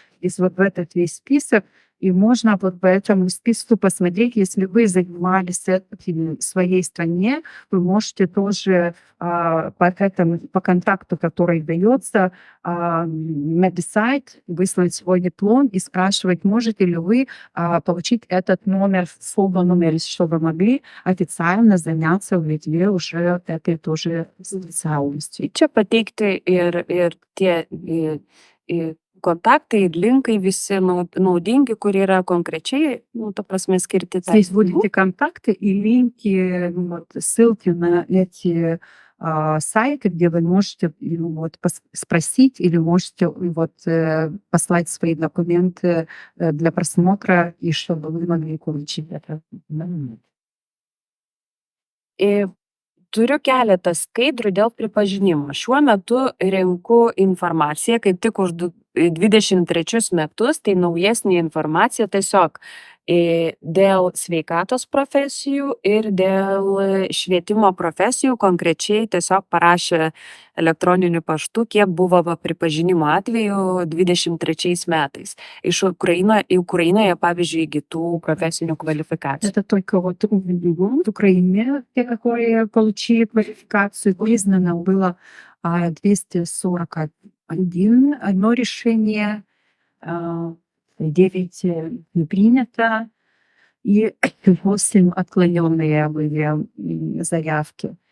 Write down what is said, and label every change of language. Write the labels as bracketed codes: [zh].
[ru] И вот в этот весь список, и можно вот по этому списку посмотреть, если вы занимались этим в своей стране, вы можете тоже по контракту, который дается, написать, выслать свой диплом и спрашивать, можете ли вы получить этот номер, слово номер, чтобы могли официально заняться в Литве уже этой тоже специальностью. [lt] Čia pateikti ir tie kontaktai, linkai visi naudingi, kurie yra konkrečiai, ta prasme, skirti. [ru] Здесь будете контакты и линки, вот, ссылки на эти сайты, где вы можете спросить или можете послать свои документы для просмотра, и чтобы вы могли получить это. [lt] Turiu keletą skaidrių dėl pripažinimo. Šiuo metu renku informaciją, kaip tik už 23 metus, tai naujesnė informacija tiesiog dėl sveikatos profesijų ir dėl švietimo profesijų, konkrečiai tiesiog parašė elektroniniu paštu, kiek buvo pripažinimo atveju 23 metais. Iš Ukrainoje, pavyzdžiui, įgytų profesinių kvalifikacijų. [ru] Это только вот в Украине, те, которые получили квалификацию, признано было 241 одно решение, 9 не принято, и 8 отклоненные были заявки.